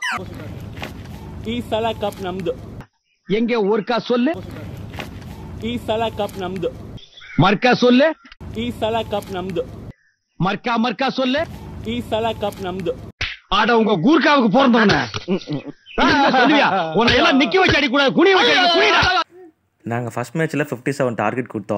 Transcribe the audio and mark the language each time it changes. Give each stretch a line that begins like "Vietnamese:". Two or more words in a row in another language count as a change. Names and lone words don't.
Kannada: ಈ ಸಲ ಕಪ್ ನಮ್ದು
Tamil: எங்க ஊர்க்கா சொல்லு
Kannada: ಈ ಸಲ ಕಪ್ ನಮ್ದು
Tamil: மர்க்கா சொல்லு
Kannada: ಈ ಸಲ ಕಪ್ ನಮ್ದು
Tamil: மர்க்கா சொல்லு
Kannada: ಈ ಸಲ ಕಪ್ ನಮ್ದು
Tamil: ஆட உங்க கூர்க்காவுக்கு பிறந்தவன சொல்லுவியா உன்னை எல்லாம் நிக்க வச்சு அடிக்கூடாது குனி வச்சு அடி குனிடா. நாங்கள் ஃபர்ஸ்ட் மேட்ச்சில் 57 டார்கெட் கொடுத்தோம்.